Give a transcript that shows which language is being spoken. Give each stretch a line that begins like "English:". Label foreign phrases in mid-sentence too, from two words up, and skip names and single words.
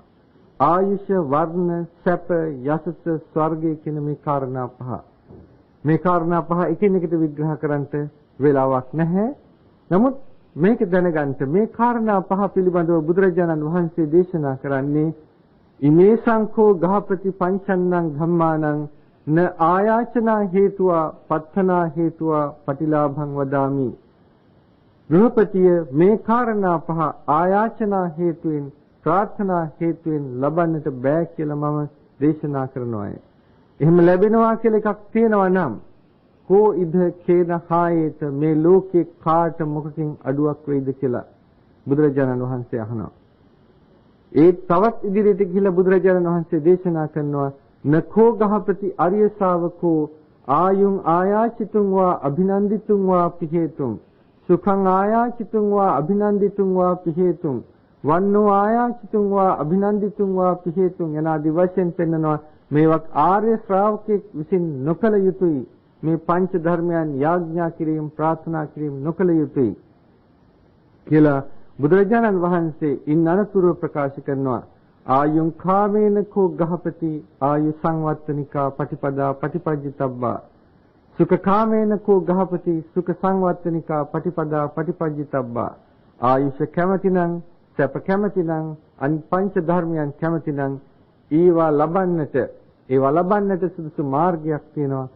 Sinhala: ආයුෂ, වර්ණ, සැප, යසස, ස්වර්ගය කියන මේ කාරණා පහ. මේ කාරණා පහ එකිනෙකට විග්‍රහ කරන්නට වෙලාවක් නැහැ. නමුත් මේක දැනගන්න මේ කාරණා පහ පිළිබඳව බුදුරජාණන් වහන්සේ දේශනා කරන්නේ
Pali: ඉමේ සංඛෝ ගහපති පංචන්නං ධම්මානං න ආයාචනා හේතුවා පත්තනා හේතුවා පටිලාභං වදාමි.
Sinhala: ගෘහපතිය මේ කාරණා පහ ආයාචනා හේතුවෙන්, ප්‍රාර්ථනා හේතුවෙන් ලබන්නට බෑ කියලා මම දේශනා කරනවා. එහෙම ලැබෙනවා කියලා එකක් තියෙනවා නම්
Pali: කෝ ඉද කේන හායේත
Sinhala: මේ ලෝකේ කාට මොකකින් අඩුවක් වෙයිද කියලා බුදුරජාණන් වහන්සේ අහනවා. ඒ තවත් ඉදිරියට ගිහිලා බුදුරජාණන් වහන්සේ දේශනා කරනවා
Pali: නකෝ ගහපති අරිය ශාවකෝ ආයුං ආයාචිතුං වා අභිනන්දිතුං වා පිහෙතුං සුඛං ආයාචිතුං වා අභිනන්දිතුං වා පිහෙතුං වන්නෝ ආයාචිතුං වා අභිනන්දිතුං වා පිහෙතුං
Sinhala: යනාදී වශයෙන් පෙන්නනවා මේවත් ආර්ය ශ්‍රාවකෙක් විසින් නොකල යුතුයි. මේ පංච ධර්මයන් යාඥා කිරීම ප්‍රාර්ථනා කිරීම නොකල යුතුයි කියලා බුදුරජාණන් වහන්සේ ඉන් අනතුරුව ප්‍රකාශ කරනවා.
Pali: ආයුං කාමේන කෝ ගහපති ආයු සංවත්තනිකා පටිපදා පටිපජ්ජිතබ්බා සුඛ කාමේන කෝ ගහපති සුඛ සංවත්තනිකා පටිපදා පටිපජ්ජිතබ්බා
Sinhala: ආයුෂ කැමැතිනම් සැප කැමැතිනම් අන් පංච ධර්මයන් කැමැතිනම් ඒවා ලබන්නට සුදුසු මාර්ගයක් තියෙනවා.